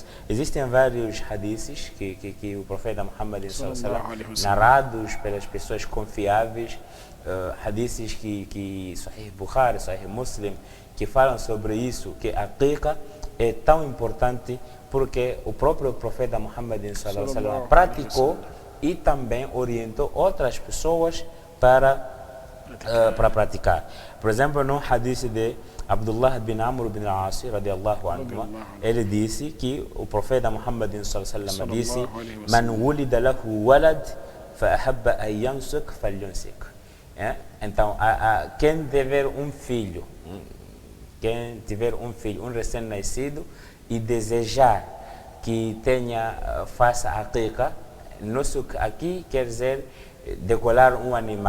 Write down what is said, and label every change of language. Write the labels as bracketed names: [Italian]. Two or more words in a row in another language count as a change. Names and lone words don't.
[Portuguese] Existem vários hadiths que o profeta Muhammad narrados pelas pessoas confiáveis, hadiths que Sahih Bukhari, Sahih Muslim, que falam sobre isso, que a aqiqa é tão importante porque o próprio profeta Muhammad praticou e também orientou outras pessoas para praticar. Por exemplo, no hadith de Abdullah bin Amr bin al-As, [Arabic] رضي الله عنه, [Portuguese] ele disse que o profeta Muhammad disse: [Arabic] من ولد له ولد فأحب أن ينسك فلينسك. [Portuguese] Então, quem tiver um filho, um recém-nascido e desejar que faça a aqiqa, nusuk aqui quer dizer decolar um animal.